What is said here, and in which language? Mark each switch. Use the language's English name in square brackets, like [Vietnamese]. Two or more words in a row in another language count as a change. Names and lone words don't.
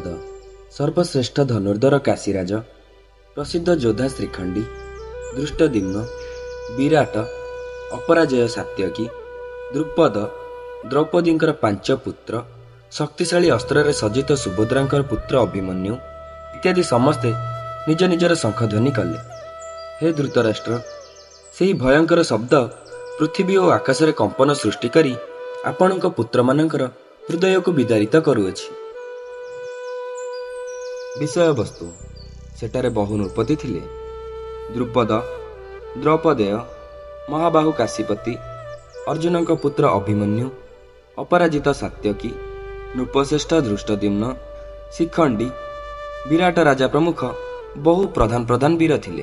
[Odia] ସର୍ବଶ୍ରେଷ୍ଠ ଧନୁର୍ଧର କାଶୀରାଜ, ପ୍ରସିଦ୍ଧ ଯୋଦ୍ଧା ଶ୍ରୀଖଣ୍ଡୀ, ଧୃଷ୍ଟଦ୍ୟୁମ୍ନ, ବିରାଟ, ଅପରାଜୟ ସାତ୍ୟକୀ, ଦ୍ରୁପଦ, ଦ୍ରୌପଦୀଙ୍କର 5 ପୁତ୍ର, ଶକ୍ତିଶାଳୀ ଅସ୍ତ୍ର ସଜ୍ଜିତ ସୁଭଦ୍ରାଙ୍କର ପୁତ୍ର ଅଭିମନ୍ୟୁ ଇତ୍ୟାଦି ସମସ୍ତେ ନିଜ ନିଜର ଶଙ୍ଖଧ୍ୱନି କଲେ। ହେ ଧୃତରାଷ୍ଟ୍ର, ସେହି ଭୟଙ୍କର ଶବ୍ଦ ପୃଥିବୀ ଓ ଆକାଶରେ କମ୍ପନ ସୃଷ୍ଟି କରି ଆପଣଙ୍କ ପୁତ୍ରମାନଙ୍କର ହୃଦୟକୁ ବିଦାରିତ କରୁଅଛି। ବିଷୟବସ୍ତୁ। ସେଠାରେ ବହୁ ନୃପତି ଥିଲେ। ଦ୍ରୁପଦ, ଦ୍ରୌପଦେୟ, ମହାବାହୁ କାଶୀପତି, ଅର୍ଜୁନଙ୍କ ପୁତ୍ର ଅଭିମନ୍ୟୁ, ଅପରାଜିତ ସାତ୍ୟକୀ, ନୃପଶ୍ରେଷ୍ଠ ଧୃଷ୍ଟଦ୍ୟୁମ୍ନ, ଶିଖଣ୍ଡୀ, ବିରାଟ ରାଜା ପ୍ରମୁଖ ବହୁ ପ୍ରଧାନ ବୀର ଥିଲେ।